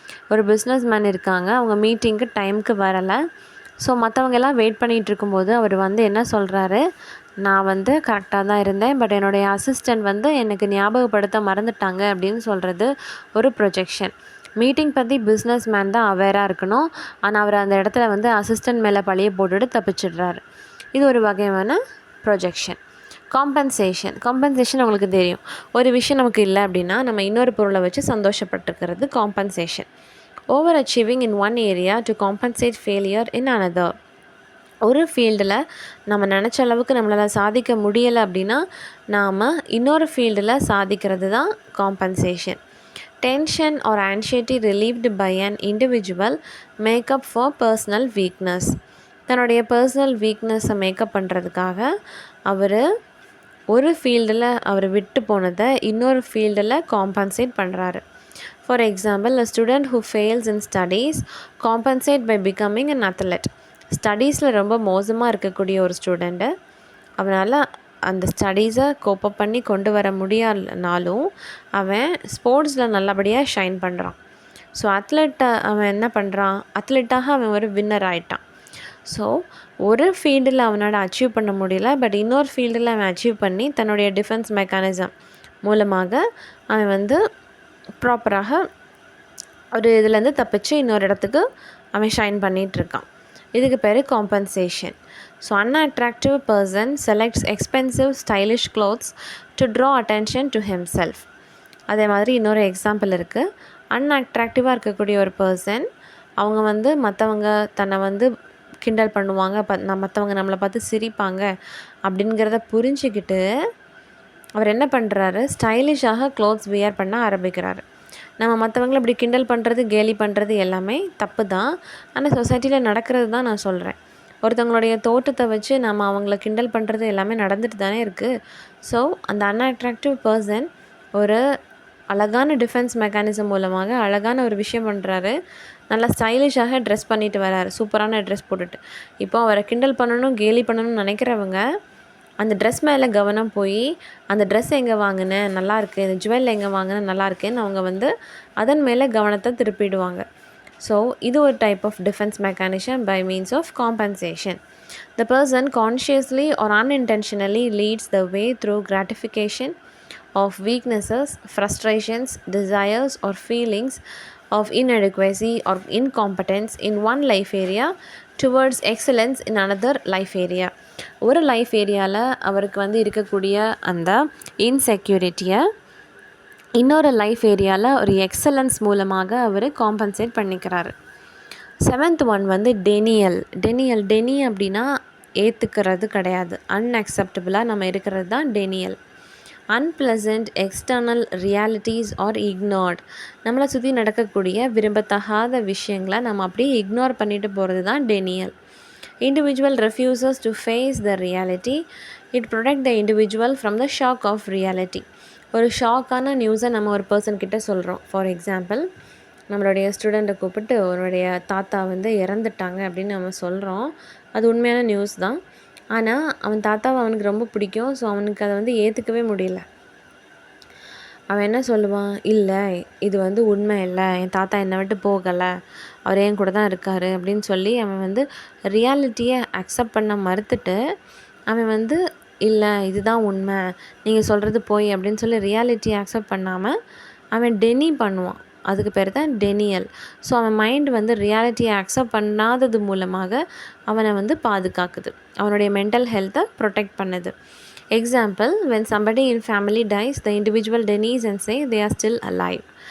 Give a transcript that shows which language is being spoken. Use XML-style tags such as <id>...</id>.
<ta>ஒரு பிஸ்னஸ்மேன் இருக்காங்க, அவங்க மீட்டிங்க்கு டைமுக்கு வரலை. ஸோ மற்றவங்க எல்லாம் வெயிட் பண்ணிகிட்டு இருக்கும்போது அவர் வந்து என்ன சொல்கிறாரு, நான் வந்து கரெக்டாக தான் இருந்தேன், பட் என்னுடைய அசிஸ்டண்ட் வந்து எனக்கு ஞாபகப்படுத்த மறந்துட்டாங்க அப்படின்னு சொல்கிறது ஒரு ப்ரொஜெக்ஷன். மீட்டிங் பற்றி பிஸ்னஸ் மேன் தான் அவேராக இருக்கணும். ஆனால் அவர் அந்த இடத்துல வந்து அசிஸ்டன்ட் மேலே பழிய போட்டுட்டு தப்பிச்சிடுறாரு. இது ஒரு வகையான ப்ரொஜெக்ஷன். காம்பன்சேஷன் உங்களுக்கு தெரியும். ஒரு விஷயம் நமக்கு இல்லை அப்படின்னா நம்ம இன்னொரு பொருளை வச்சு சந்தோஷப்பட்டுக்கிறது compensation.</ta> <en>Over achieving in one area to compensate failure in another.</en> <ta>ஒரு ஃபீல்டில் நம்ம நினச்ச அளவுக்கு நம்மளால் சாதிக்க முடியலை அப்படின்னா நாம் இன்னொரு ஃபீல்டில் சாதிக்கிறது தான் compensation.</ta> <en>Tension or anxiety relieved by an individual make up for personal weakness.</en> <ta>தன்னுடைய பர்சனல் வீக்னஸை மேக்கப் பண்ணுறதுக்காக அவர் ஒரு ஃபீல்டில் அவர் விட்டு போனதை இன்னொரு ஃபீல்டில் காம்பன்சேட் பண்ணுறாரு.</ta> <en>For example, a student who fails in studies compensate by becoming an athlete.</en> <ta>ஸ்டடீஸில் ரொம்ப மோசமாக இருக்கக்கூடிய ஒரு ஸ்டூடெண்ட்டு அவனால் அந்த ஸ்டடீஸை கோப்பப் பண்ணி கொண்டு வர முடியாதனாலும் அவன் ஸ்போர்ட்ஸில் நல்லபடியாக ஷைன் பண்ணுறான். ஸோ அவன் என்ன பண்ணுறான், அத்லெட்டாக அவன் ஒரு வின்னர் ஆகிட்டான். ஸோ ஒரு ஃபீல்டில் அவனால் அச்சீவ் பண்ண முடியல, பட் இன்னொரு ஃபீல்டில் அவன் அச்சீவ் பண்ணி தன்னுடைய டிஃபென்ஸ் மெக்கானிசம் மூலமாக அவன் வந்து ப்ராப்பராக ஒரு இதுலேருந்து தப்பிச்சு இன்னொரு இடத்துக்கு அவன் ஷைன் பண்ணிகிட்ருக்கான். இதுக்கு பேர் compensation.</ta> <en>So unattractive person selects expensive stylish clothes to draw attention to himself.</en> <ta>அதே மாதிரி இன்னொரு எக்ஸாம்பிள் இருக்குது. அன்அட்ராக்டிவாக இருக்கக்கூடிய ஒரு பர்சன் அவங்க வந்து மற்றவங்க தன்னை வந்து கிண்டல் பண்ணுவாங்க, மற்றவங்க நம்மளை பார்த்து சிரிப்பாங்க அப்படிங்கிறத புரிஞ்சுக்கிட்டு அவர் என்ன பண்ணுறாரு, ஸ்டைலிஷாக க்ளோத்ஸ் வியர் பண்ண ஆரம்பிக்கிறாரு. நம்ம மற்றவங்களை இப்படி கிண்டல் பண்ணுறது, கேலி பண்ணுறது எல்லாமே தப்பு தான். ஆனால் சொசைட்டியில் நடக்கிறது தான் நான் சொல்கிறேன். ஒருத்தவங்களுடைய தோற்றத்தை வச்சு நம்ம அவங்கள கிண்டல் பண்ணுறது எல்லாமே நடந்துட்டு தானே இருக்குது. ஸோ அந்த அன்அட்ராக்டிவ் பர்சன் ஒரு அழகான டிஃபென்ஸ் மெக்கானிசம் மூலமாக அழகான ஒரு விஷயம் பண்ணுறாரு. நல்லா ஸ்டைலிஷாக ட்ரெஸ் பண்ணிட்டு வராரு, சூப்பரான ட்ரெஸ் போட்டுட்டு. இப்போ அவரை கிண்டல் பண்ணணும், கேலி பண்ணணும்னு நினைக்கிறவங்க அந்த ட்ரெஸ் மேலே கவனம் போய் அந்த ட்ரெஸ் எங்கே வாங்கினேன் நல்லாயிருக்கு, இந்த ஜுவல் எங்கே வாங்கினேன் நல்லாயிருக்குன்னு அவங்க வந்து அதன் மேலே கவனத்தை திருப்பிடுவாங்க.</ta> <en>so</en> <ta>இது ஒரு</ta> <en>Type of defence mechanism by means of compensation. The person consciously or unintentionally leads the way through gratification of weaknesses, frustrations, desires or feelings of inadequacy or incompetence in one life area towards excellence in another life area.</en> <ta>ஒரு life ஏரியாவில் அவருக்கு வந்து இருக்கக்கூடிய அந்த இன்செக்யூரிட்டியை இன்னொரு life ஏரியாவில் ஒரு excellence மூலமாக அவர் காம்பன்சேட் பண்ணிக்கிறாரு. 7th ஒன் வந்து டெனி அப்படின்னா ஏற்றுக்கிறது கிடையாது, அன்அக்செப்டபுளாக நம்ம இருக்கிறது தான் denial.</ta> <en>Unpleasant external realities are ignored.</en> <ta>நம்மளை சுற்றி நடக்கக்கூடிய விரும்பத்தகாத விஷயங்களை நம்ம அப்படியே இக்னோர் பண்ணிட்டு போகிறது தான் denial.</ta> <en>Individual refuses to face the reality. It protects the individual from the shock of reality.</en> <ta>ஒரு ஷாக்கான நியூஸை நம்ம ஒரு பர்சன் கிட்ட சொல்கிறோம். ஃபார் எக்ஸாம்பிள், நம்மளுடைய ஸ்டூடெண்ட்டை கூப்பிட்டு அவருடைய தாத்தா வந்து இறந்துட்டாங்க அப்படின்னு நம்ம சொல்கிறோம். அது உண்மையான நியூஸ் தான். ஆனால் அவன் தாத்தாவை அவனுக்கு ரொம்ப பிடிக்கும். ஸோ அவனுக்கு அதை வந்து ஏற்றுக்கவே முடியல. அவன் என்ன சொல்லுவான், இல்லை இது வந்து உண்மை இல்லை, என் தாத்தா என்னை விட்டு போகலை, அவர் என் கூட தான் இருக்கார் அப்படின்னு சொல்லி அவன் வந்து ரியாலிட்டியை அக்செப்ட் பண்ண மறுத்துட்டு அவன் வந்து இல்லை இதுதான் உண்மை, நீங்கள் சொல்கிறது போய் அப்படின்னு சொல்லி ரியாலிட்டியை அக்செப்ட் பண்ணாமல் அவன் டெனி பண்ணுவான். அதுக்கு பேர் தான் டெனியல். ஸோ அவன் மைண்ட் வந்து ரியாலிட்டியை அக்செப்ட் பண்ணாதது மூலமாக அவனை வந்து பாதுகாக்குது, அவனுடைய மென்டல் ஹெல்த்தை ப்ரொடெக்ட் பண்ணுது.</ta> <en>Example, when somebody in family dies, the individual denies and say they are still alive.</en>